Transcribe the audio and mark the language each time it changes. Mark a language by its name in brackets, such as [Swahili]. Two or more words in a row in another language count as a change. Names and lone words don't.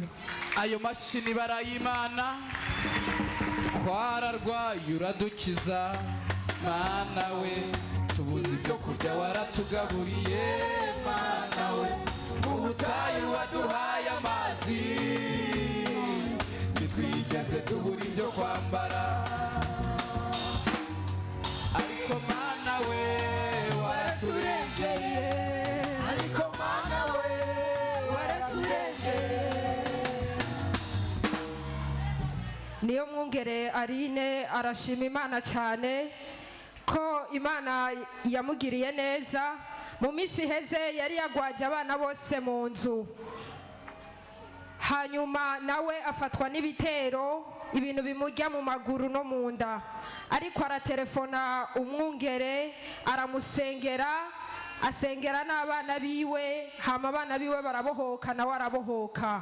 [Rundi] Ayo mashyi ni barayimana. Twararwaye uradukiza Mana we, tubuze ibyo kurya waratugaburiye Mana we, mu butayu waduhaye amazi ntitwigeze tubura ibyo kwambara. Ariko Mana we waraturengeye. Ariko Mana we waraturengeye. Niyo mwungere Aline arashima Imana cyane ko Imana yamugiriye neza. Mu minsi heze yari yagwaje abana bose mu nzu, hanyuma nawe afatwa n'ibitero, ibintu bimujya mu maguru no mu nda, ariko aratelefona umwungere aramusengera, asengera n'abana biwe, hama abana biwe barabohoka nawe arabohoka.